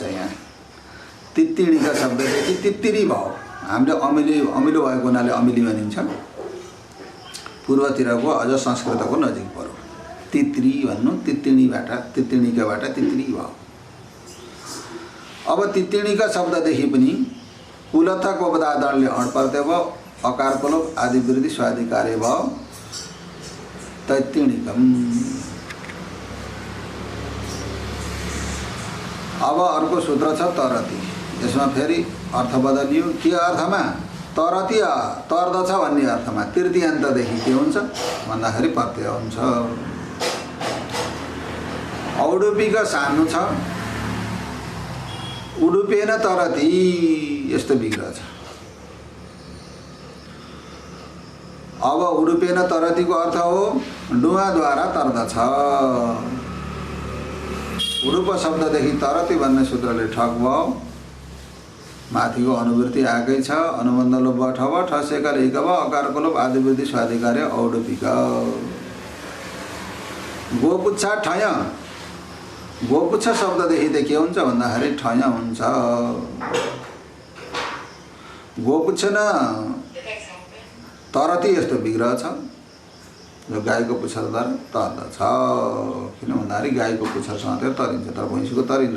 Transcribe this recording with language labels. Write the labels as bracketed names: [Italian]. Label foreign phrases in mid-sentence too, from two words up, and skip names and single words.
[Nepali] यहाँ तित्तिणीका शब्ददेखि तित्तिरी भयो। हामीले अमिलो भएको हुनाले अमिली भनिन्छ। पूर्वतिरको अझ संस्कृतको नजिक पर्यो। तित्री भन्नु तित्तिणीबाट तित्तिणीकाबाट तित्री भयो। अब तित्तिणीका शब्ददेखि पनि [Sanskrit] कुलत्थ कोपदादणले [Nepali] अण प्रत्यय भयो अकारको लोप आदिवृद्धि स्वाधिकार्य भयो तैत्तिणिकम। अब अर्को सूत्र छ तरति। यसमा फेरि अर्थ बदलियो। के अर्थमा? तरति तर्दछ भन्ने अर्थमा। तृतीयान्तदेखि के हुन्छ भन्दाखेरि प्रत्यय हुन्छ। औडुपीका सान्नु छ [Sanskrit] उडुपेन तरति [Nepali] यस्तो विग्रह छ। अब [Sanskrit] उडुपेन तरतिको [Nepali] अर्थ हो डुवाद्वारा तर्दछ। उडुप शब्ददेखि तरति भन्ने सूत्रले ठक भयो। माथिको अनुवृत्ति आएकै छ। अनुबन्ध लोप ठब ठसेकाले इक भयो अकारको लोप आदिवृद्धि स्वाधिकार्य औडुपिक। [Sanskrit] गोपुच्छा ठय [Nepali] गोपुच्छ शब्ददेखि त के हुन्छ भन्दाखेरि ठय हुन्छ। [Sanskrit] गोपुच्छ न तरति [Nepali] यस्तो विग्रह छ जो गाईको पुच्छरद्वारा तर्दछ। किन भन्दाखेरि गाईको पुच्छर समातेर तरिन्छ तर भैँसीको तरिन्न।